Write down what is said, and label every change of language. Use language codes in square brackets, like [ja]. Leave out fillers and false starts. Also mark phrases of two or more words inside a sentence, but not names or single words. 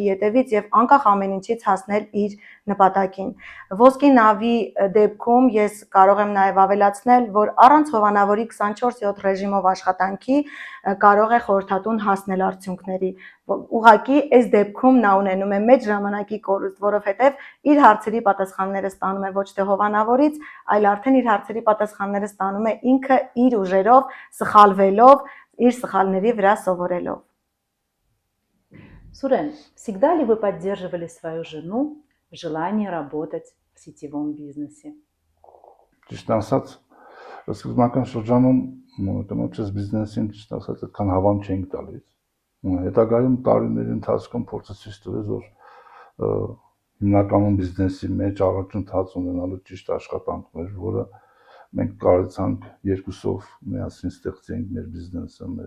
[hy] ետևից եւ անկախ ամեն ինչից հասնել իր նպատակին։ Ոսկի նավի դեպքում ես կարող եմ նաեւ ավելացնել, որ առանց հովանավորի 24/7 ռեժիմով աշխատանքի կարող է խորհրդատուն հասնել արդյունքների։ Ուղղակի այս դեպքում նա ունենում է մեծ ժամանակի կորուստ, որովհետեւ իր հարցերի պատասխանները ստանում է ոչ թե հովանավորից, այլ արդեն իր հարցերի պատասխանները ստանում է ինքը իր ուժերով, սխալվելով, իր սխալների վրա սովորելով։ [ru] Сурен, всегда ли вы поддерживали свою жену в желании работать в сетевом бизнесе? [hy] Ճիշտ ասած, սկզբնական շրջանում կնոջս բիզնեսին ճիշտ ասած այդքան հավան չենք տալիս։ Հետագայում տարիների ընթացքում փորձը ցույց տվեց, որ հիմնականում բիզնեսի մեջ առաջընթաց ունենալու ճիշտ աշխատանքներ, որը մենք կարողացանք երկուսով միասին ստեղծենք մեր բիզնեսը, մեր